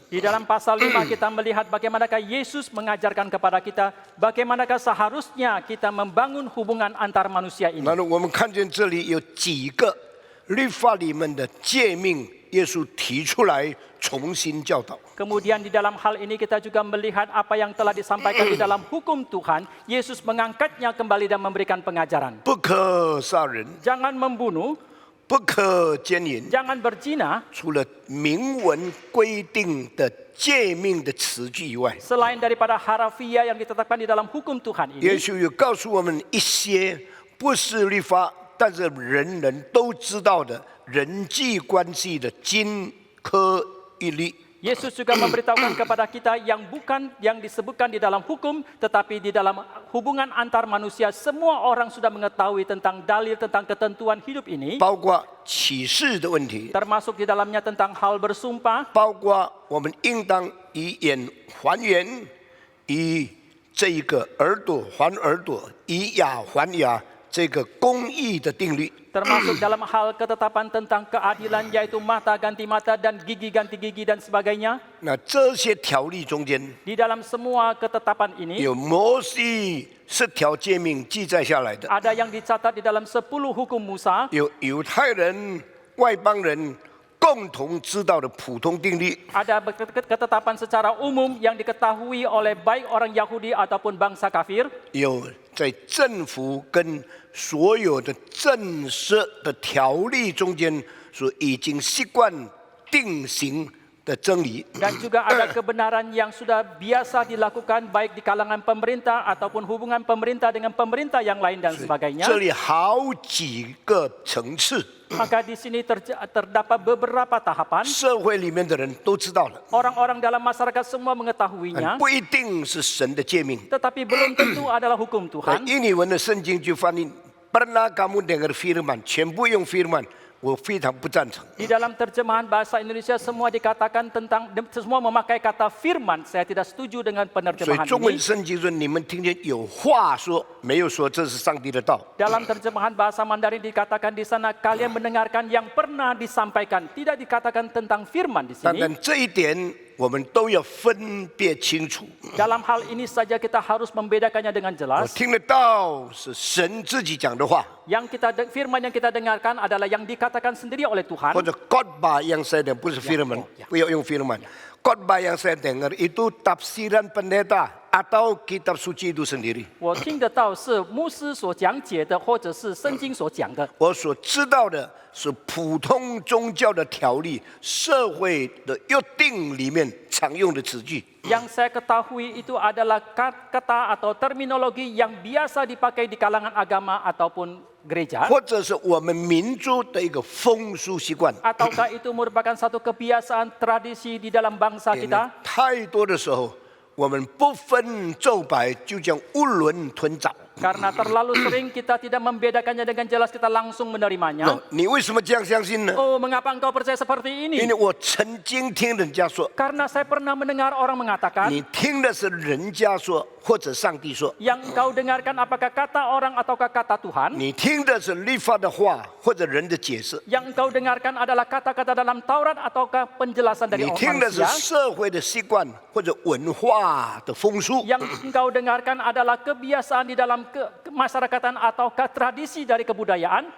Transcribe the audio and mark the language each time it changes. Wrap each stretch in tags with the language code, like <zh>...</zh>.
<id>Di dalam pasal 5 kita melihat bagaimanakah Yesus mengajarkan kepada kita bagaimanakah seharusnya kita membangun hubungan antar manusia ini.</id> <zh>那我们看见这里有几个律法里面的诫命，耶稣提出来重新教导。</zh> <id>Kemudian di dalam hal ini kita juga melihat apa yang telah disampaikan di dalam hukum Tuhan. Yesus mengangkatnya kembali dan memberikan pengajaran.</id> <zh>不可杀人，</zh> <id>Jangan membunuh,</id> <zh>不可奸淫，</zh> <id>jangan berzina,</id> <zh>除了明文规定的诫命的词句以外，</zh> <id>selain daripada harafiah yang ditetapkan di dalam hukum Tuhan</id> <zh>耶</zh> <id>ini.</id> <zh>稣又告诉我们一些不是律法，但是人人都知道的人际关系的金科玉律。</zh> <id>Yesus juga memberitahukan kepada kita yang bukan yang disebutkan di dalam hukum, tetapi di dalam hubungan antar manusia, semua orang sudah mengetahui tentang dalil, tentang ketentuan hidup ini,</id> <zh>包括启示的问题，</zh> <id>termasuk di dalamnya tentang hal bersumpah,</id> <zh>包括我们应当以眼还眼，以这一个耳朵还耳朵，以牙还牙这这个公义的定律。</zh> <id>termasuk dalam hal ketetapan tentang keadilan yaitu mata ganti mata dan gigi ganti gigi dan sebagainya.</id> <zh>那这些条例中间，</zh> <id>Di dalam semua ketetapan ini</id> <zh>有摩西10条诫命记载下来的，</zh> <id>ada yang dicatat di dalam 10 hukum Musa,</id> <zh>有犹太人、外邦人共同知道的普通定律，</zh> <id>ada ketetapan secara umum yang diketahui oleh baik orang Yahudi ataupun bangsa kafir,</id> <zh>有在政府跟所有的政社的条例中间所已经习惯定型的真理。</zh> <id>dan juga ada kebenaran yang sudah biasa dilakukan baik di kalangan pemerintah ataupun hubungan pemerintah dengan pemerintah yang lain dan sebagainya.</id> <zh>这里好几个层次，</zh> <id>Maka di sini terdapat beberapa tahapan.</id> <zh>社会里面的人都知道了，</zh> <id>Orang-orang dalam masyarakat semua mengetahuinya,</id> <zh>不一定是神的诫命。</zh> <id>tetapi belum tentu adalah hukum Tuhan.</id> <zh>印尼文的圣经就翻译</zh> <id>pernah kamu dengar firman，</id> <zh>全部用 firman， 我非常不赞成。</zh> <id>Di dalam terjemahan bahasa Indonesia semua dikatakan tentang semua memakai kata firman. Saya tidak setuju dengan</id> <zh>所以</zh> <id>penerjemahan</id> <zh>中文</zh> <id>ini.</id> <zh>圣经说，你们听见有话说，没有说这是上帝的道。</zh> <id>Dalam terjemahan bahasa Mandarin dikatakan di sana kalian mendengarkan yang pernah disampaikan, tidak dikatakan tentang firman di</id> <zh>当</zh> <id>sini.</id> <zh>然这一点我们都要分别清楚。</zh> <id>Dalam hal ini saja kita harus membedakannya dengan</id> <zh>我</zh> <id>jelas.</id> <zh>听得到是神自己讲的话，</zh> <id>Firman yang kita dengarkan adalah yang dikatakan sendiri oleh Tuhan.</id> <zh>或者</zh> <id>khotbah yang saya dengar，</id> <zh>不是 firman， 不要用 firman。</zh> <id>khotbah yang saya dengar itu tafsiran pendeta atau kitab suci itu sendiri。</id> <zh>我听得到是牧师所讲解的，或者是圣经所讲的。我所知道的是普通宗教的条例、社会的约定里面常用的词句。</zh> <id>Yang saya ketahui itu adalah kata atau terminologi yang biasa dipakai di kalangan agama ataupun gereja.</id> <zh>或者是我们民族的一个风俗习惯。</zh> <id>Ataukah itu merupakan satu kebiasaan tradisi di dalam bangsa</id> <zh>点</zh> <id>kita?</id> <zh>的太多的时候，我们不分昼白，就将囫囵吞枣。</zh> <id>Karena terlalu sering kita tidak membedakannya dengan jelas, kita langsung menerimanya.</id> <zh>你为什么这样相信呢？</zh> <id>Oh, mengapa engkau percaya seperti</id> <zh>因</zh> <id>ini?</id> <zh>为我曾经听人家说，</zh> <id>Karena saya pernah mendengar orang mengatakan,</id> <zh>你听的是人家说，或者上帝说；</zh> <id>yang engkau dengarkan apakah kata orang ataukah kata Tuhan?</id> <zh>你听的是律法的话，或者人的解释；</zh> <id>Yang engkau dengarkan adalah kata-kata dalam Taurat ataukah penjelasan dari</id> <zh>你听的是</zh> <id>manusia?</id> <zh>社会的习惯或者文化的风俗。</zh> <id>Yang engkau dengarkan adalah kebiasaan di dalam masyarakatan ataukah tradisi dari kebudayaan.</id>